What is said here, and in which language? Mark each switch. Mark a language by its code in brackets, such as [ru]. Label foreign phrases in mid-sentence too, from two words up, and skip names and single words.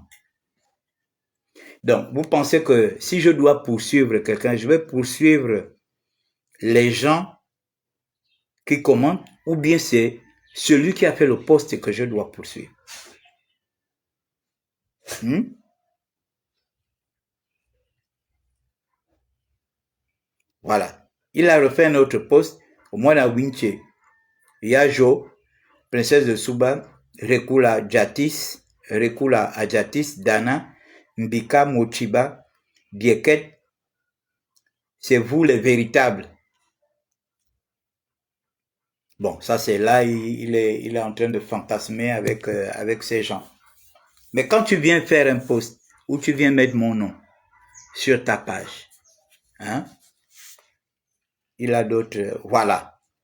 [fr] Donc, vous pensez que si je dois poursuivre quelqu'un, je vais poursuivre les gens qui commentent ou bien c'est celui qui a fait le post que je dois poursuivre? Voilà. Il a refait un autre post au mois de Winche. Yajo, princesse de Suba, Rekula Jatis, Rekula Ajatis, Dana, Mbika Mochiba, Dieket, c'est vous les véritables. Bon, ça c'est là, il est en train de fantasmer avec ces gens. Mais quand tu viens faire un post où tu viens mettre mon nom sur ta page, hein, il a d'autres, voilà.